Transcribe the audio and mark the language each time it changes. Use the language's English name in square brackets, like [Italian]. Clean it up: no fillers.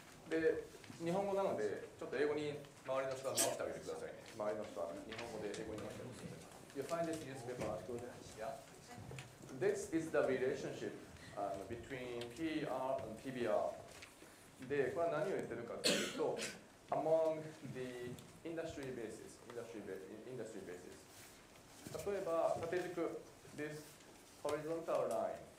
[Japanese] で、日本語なので、ちょっと英語に周りの人は直してあげてくださいね。周りの人は日本語で英語に直してあげてください。 [English] You find this newspaper article? Yeah. This is the relationship between PER and PBR. [Japanese] で、これは何を言ってるかというと、 [English] among the industry basis. [Japanese] 例えば、縦軸 [English] this horizontal line.